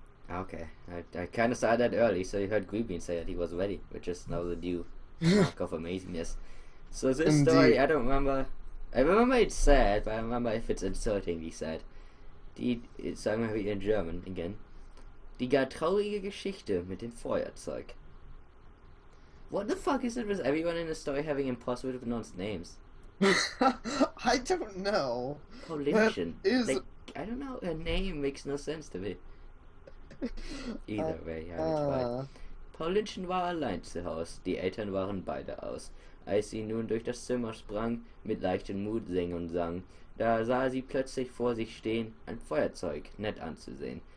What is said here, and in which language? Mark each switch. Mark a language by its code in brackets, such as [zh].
[en] Okay, I kind of saw that early, so you heard Greenbean say that he was ready, which is now the new mark of amazingness. So this story, Indeed. I don't remember. I remember it's sad, but I remember if it's insultingly sad. [de] Sagen wir [en] in German again. [de] Die gar traurige Geschichte mit dem Feuerzeug. [en] What the fuck is it with everyone in the story having impossible to pronounce names? I don't know. That [de] Paulinchen. [en] is. Like, I don't know, her name makes no sense to me. Either way, I will try. [de] Paulinchen war allein zu Haus, die Eltern waren beide aus. Als sie nun durch das Zimmer sprang, mit leichtem Mut sing und sang, da sah sie plötzlich vor sich stehen, ein Feuerzeug, nett anzusehen.